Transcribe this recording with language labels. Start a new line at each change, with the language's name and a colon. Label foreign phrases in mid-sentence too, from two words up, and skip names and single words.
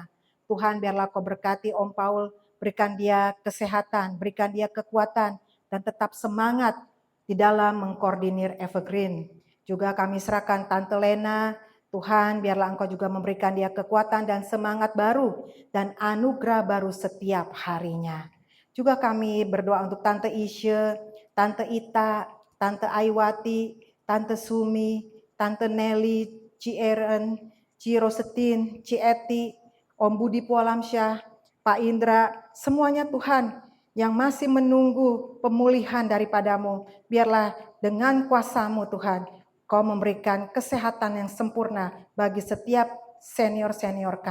Indonesian: Tuhan biarlah Kau berkati Om Paul, berikan dia kesehatan, berikan dia kekuatan, dan tetap semangat di dalam mengkoordinir Evergreen. Juga kami serahkan Tante Lena, Tuhan biarlah Engkau juga memberikan dia kekuatan dan semangat baru dan anugerah baru setiap harinya. Juga kami berdoa untuk Tante Isye, Tante Ita, Tante Aiwati, Tante Sumi, Tante Nelly, Ci Eren, Ci Rosetin, Ci Eti, Om Budi Pualamsyah, Pak Indra, semuanya Tuhan yang masih menunggu pemulihan daripada-Mu. Biarlah dengan kuasa-Mu Tuhan, Kau memberikan kesehatan yang sempurna bagi setiap senior-senior kami.